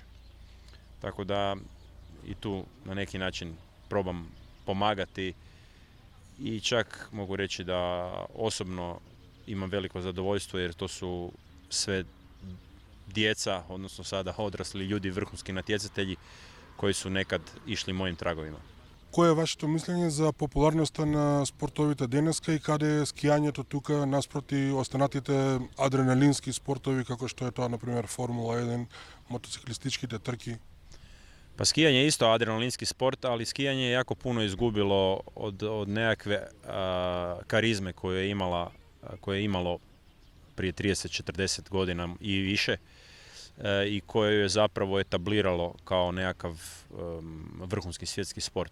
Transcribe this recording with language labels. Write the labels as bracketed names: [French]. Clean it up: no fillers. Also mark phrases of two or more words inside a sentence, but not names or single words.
[Croatian] Tako da i tu na neki način probam pomagati i čak mogu reći da osobno imam veliko zadovoljstvo jer to su sve djeca, odnosno sada odrasli ljudi, vrhunski natjecatelji koji su nekad išli mojim tragovima. [Macedonian] Кое е вашето мислење за популарноста на спортовите денеска и каде е скијањето тука наспроти останатите адреналински спортови како што е тоа, например, Формула 1, мотоциклистичките трки? [Croatian] Pa skijanje je isto adrenalinski sport, ali skijanje je jako puno izgubilo od nekakve karizme koju je imalo prije 30-40 godina i više i koje je zapravo etabliralo kao nekakav vrhunski svjetski sport.